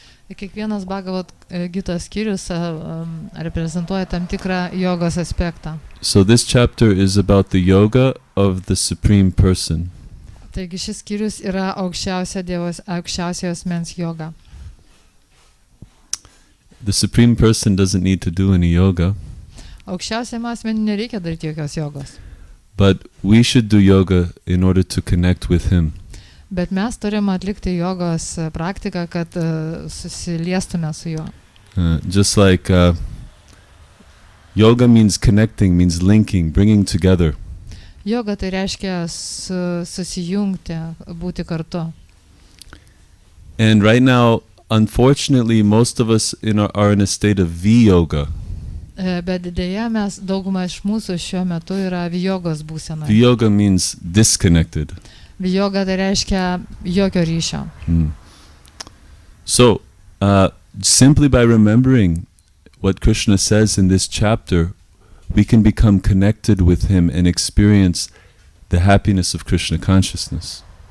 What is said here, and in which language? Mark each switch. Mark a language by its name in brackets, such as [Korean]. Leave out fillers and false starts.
[Lithuanian] Kiekvienas Bhagavad Gita skyrius reprezentuoja tam tikrą jogos aspektą. [English] So this chapter is about the yoga of the Supreme Person. [Lithuanian] Taigi šis skyrius yra aukščiausiojo asmens yoga. [English] The Supreme Person doesn't need to do any yoga. [Lithuanian] Aukščiausiam asmeniui nereikia daryti jokios jogos. [English] But we should do yoga in order to connect with him. [Lithuanian] Bet mes turime atlikti jogos praktiką, kad susiliestume su juo. [English] Just like yoga means connecting, means linking, bringing together. [Lithuanian] Yoga tai reiškia susijungti, būti kartu. [English] And right now, unfortunately, most of us are in a state of V-yoga. [Lithuanian] Bet dėja mes, dauguma iš mūsų šiuo metu yra vijogos būsenoje. [English] V-yoga means disconnected. [Lithuanian] Vijoga tai reiškia jokio ryšio. [English] So, simply by remembering what Krishna says in this chapter, we can become connected with him and experience the happiness of Krishna consciousness.